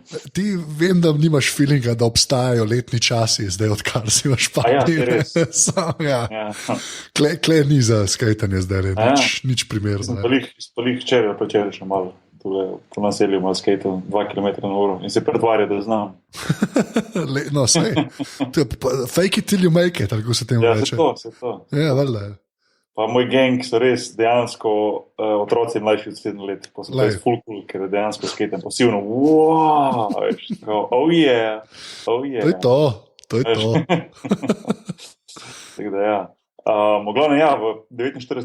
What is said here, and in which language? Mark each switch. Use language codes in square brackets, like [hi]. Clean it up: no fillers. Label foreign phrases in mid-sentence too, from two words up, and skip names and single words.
[sl] Ti vem, da nimaš feelinga, da obstajajo letni časi, zdaj odkar si v Španiji. Ja, res. Ja. Kle ni za skejtanje zdaj, nič primerno. Sem pa lih včeraj še malo. Po naselju malo skejtal 2 km na uro in se pretvarja, da znam. No, sej. [en] Fake it till you make it, [sl] tako se temu reče. Ja, se to. Ja, valjda je. Pa moj gang so res dejansko otroci mlajši od 7 let. Pa so res full cool, ker je dejansko skejten pasivno. Wow, veš, tako, [en] oh yeah. [sl] To je to. Tako da ja. V glavnem, ja, v 49.